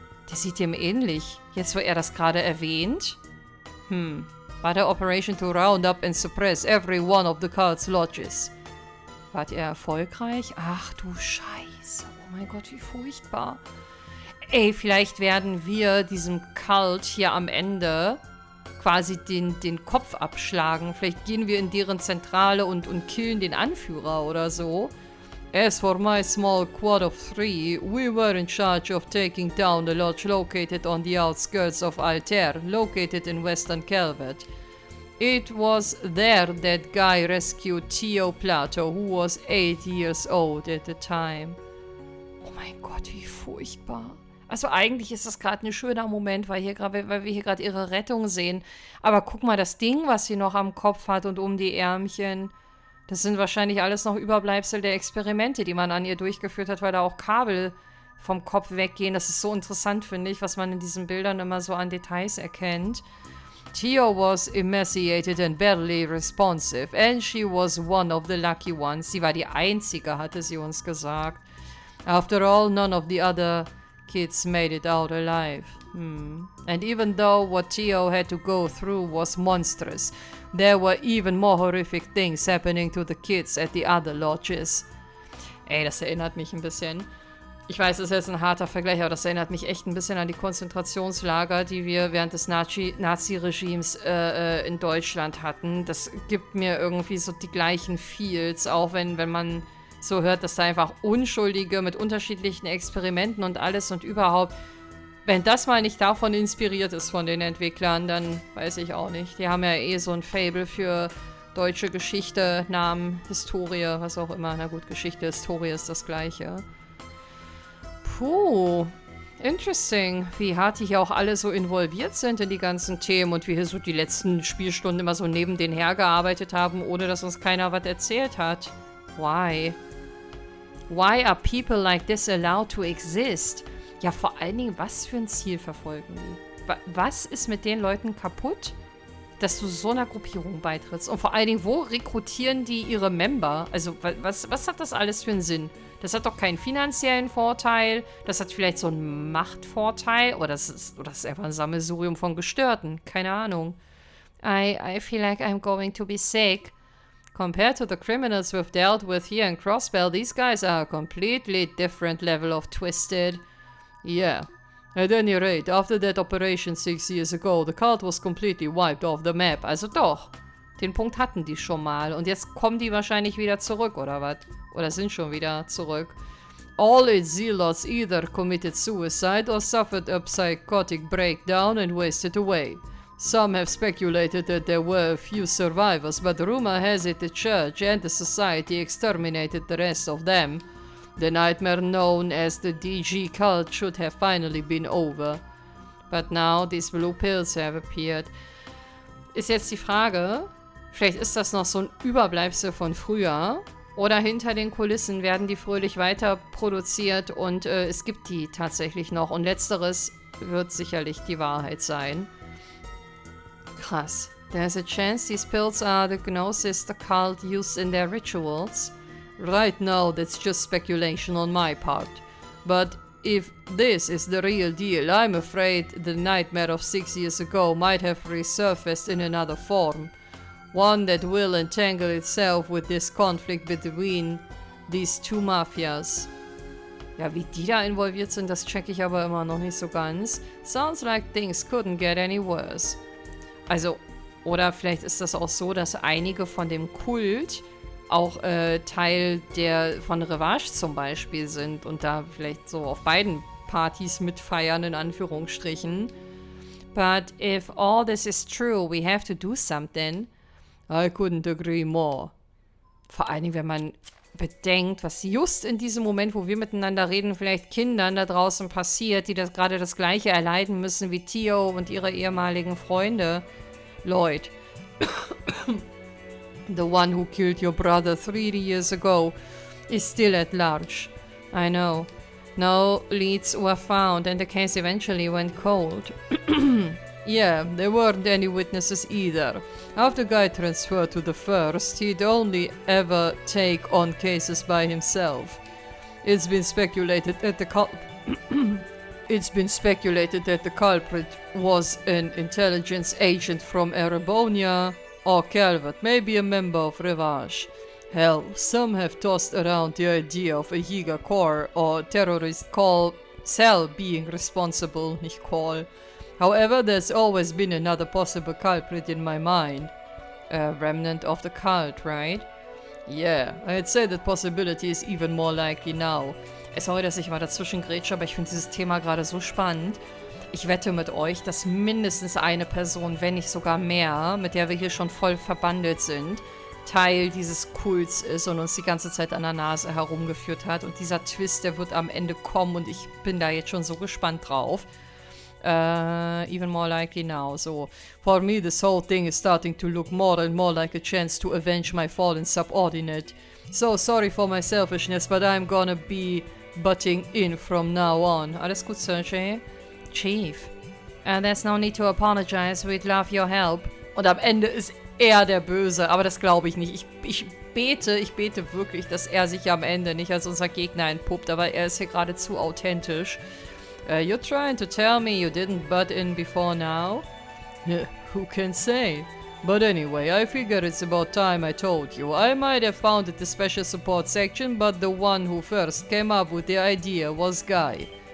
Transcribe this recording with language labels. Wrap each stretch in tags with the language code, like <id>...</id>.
<de>Der sieht ihm ähnlich, jetzt wo er das gerade erwähnt.</de> <en>War der Operation to round up and suppress every one of the cult's lodges.</en> <de>Wart ihr erfolgreich? Ach du Scheiße. Oh mein Gott, wie furchtbar. Ey, vielleicht werden wir diesem Cult hier am Ende quasi den Kopf abschlagen. Vielleicht gehen wir in deren Zentrale und killen den Anführer oder so.</de> <en>As for my small squad of 3, we were in charge of taking down the lodge located on the outskirts of Altair, located in Western Calvert. It was there that Guy rescued Theo Plato, who was 8 years old at the time.</en> <de>Oh mein Gott, wie furchtbar. Also eigentlich ist das gerade ein schöner Moment, weil wir hier gerade ihre Rettung sehen. Aber guck mal, das Ding, was sie noch am Kopf hat und um die Ärmchen, das sind wahrscheinlich alles noch Überbleibsel der Experimente, die man an ihr durchgeführt hat, weil da auch Kabel vom Kopf weggehen. Das ist so interessant, finde ich, was man in diesen Bildern immer so an Details erkennt.</de> <en>Theo was emaciated and barely responsive, and she was one of the lucky ones.</en> <de>Sie war die Einzige, hatte sie uns gesagt.</de> <en>After all, none of the other kids made it out alive. And even though what Theo had to go through was monstrous, there were even more horrific things happening to the kids at the other lodges.</en> <de>Ey, das erinnert mich ein bisschen. Ich weiß, das ist jetzt ein harter Vergleich, aber das erinnert mich echt ein bisschen an die Konzentrationslager, die wir während des Nazi-Regimes in Deutschland hatten. Das gibt mir irgendwie so die gleichen Feels, auch wenn man so hört, dass da einfach Unschuldige mit unterschiedlichen Experimenten und alles und überhaupt, wenn das mal nicht davon inspiriert ist von den Entwicklern, dann weiß ich auch nicht. Die haben ja eh so ein Faible für deutsche Geschichte, Namen, Historie, was auch immer. Na gut, Geschichte, Historie ist das Gleiche. Puh, interesting, wie hart die hier auch alle so involviert sind in die ganzen Themen und wie hier so die letzten Spielstunden immer so neben denen hergearbeitet haben, ohne dass uns keiner was erzählt hat.</de> <en>Why? Why are people like this allowed to exist?</en> <de>Ja, vor allen Dingen, was für ein Ziel verfolgen die? Was ist mit den Leuten kaputt, dass du so einer Gruppierung beitrittst? Und vor allen Dingen, wo rekrutieren die ihre Member? Also, was hat das alles für einen Sinn? Das hat doch keinen finanziellen Vorteil. Das hat vielleicht so einen Machtvorteil. Oder das ist einfach ein Sammelsurium von Gestörten. Keine Ahnung.</de> <en>I feel like I'm going to be sick. Compared to the criminals we've dealt with here in Crossbell, these guys are a completely different level of twisted. Yeah. At any rate, after that operation 6 years ago, the cult was completely wiped off the map.</en> <de>Also doch. Den Punkt hatten die schon mal. Und jetzt kommen die wahrscheinlich wieder zurück, oder was? Oder sind schon wieder zurück.</de> <en>All its zealots either committed suicide or suffered a psychotic breakdown and wasted away. Some have speculated that there were a few survivors, but rumor has it the church and the society exterminated the rest of them. The nightmare known as the DG cult should have finally been over. But now these blue pills have appeared.</en> <de>Ist jetzt die Frage, vielleicht ist das noch so ein Überbleibsel von früher, oder hinter den Kulissen werden die fröhlich weiter produziert und es gibt die tatsächlich noch. Und letzteres wird sicherlich die Wahrheit sein. Krass.</de> <en>There's a chance these pills are the gnosis the cult used in their rituals. Right now, that's just speculation on my part. But if this is the real deal, I'm afraid the nightmare of 6 years ago might have resurfaced in another form. One that will entangle itself with this conflict between these two mafias.</en> <de>Ja, wie die da involviert sind, das check ich aber immer noch nicht so ganz.</de> <en>Sounds like things couldn't get any worse.</en> <de>Also, oder vielleicht ist das auch so, dass einige von dem Kult auch Teil von Revanche zum Beispiel sind und da vielleicht so auf beiden Partys mitfeiern, in Anführungsstrichen.</de> <en>But if all this is true, we have to do something. I couldn't agree more.</en> <de>Vor allen Dingen, wenn man bedenkt, was just in diesem Moment, wo wir miteinander reden, vielleicht Kindern da draußen passiert, die gerade das Gleiche erleiden müssen wie Theo und ihre ehemaligen Freunde.</de> <en>Lloyd. The one who killed your brother 3 years ago is still at large. I know. No leads were found and the case eventually went cold. Yeah, there weren't any witnesses either. After Guy transferred to the first, he'd only ever take on cases by himself. It's been speculated that the culprit was an intelligence agent from Erebonia or Calvert, maybe a member of Revanche. Hell, some have tossed around the idea of a Jäger Corps or terrorist cell being responsible, nicht call. However, there's always been another possible culprit in my mind. A remnant of the cult, right? Yeah, I'd say that possibility is even more likely now.</en> <de>Sorry, dass ich mal dazwischen grätsche, aber ich finde dieses Thema gerade so spannend. Ich wette mit euch, dass mindestens eine Person, wenn nicht sogar mehr, mit der wir hier schon voll verbandelt sind, Teil dieses Kults ist und uns die ganze Zeit an der Nase herumgeführt hat. Und dieser Twist, der wird am Ende kommen und ich bin da jetzt schon so gespannt drauf.</de> <en>Even more likely now. So, for me, this whole thing is starting to look more and more like a chance to avenge my fallen subordinate. So sorry for my selfishness, but I'm gonna be butting in from now on.</en> <de>Alles gut,</de> <en>Sergey? Chief. There's no need to apologize. We'd love your help.</en> <de>Und am Ende ist er der Böse, aber das glaube ich nicht. Ich bete wirklich, dass er sich am Ende nicht als unser Gegner entpuppt, aber er ist hier gerade zu authentisch.</de> <en>You're trying to tell me you didn't butt in before now? Who can say? But anyway, I figure it's about time I told you. I might have founded the special support section, but the one who first came up with the idea was Guy.</en>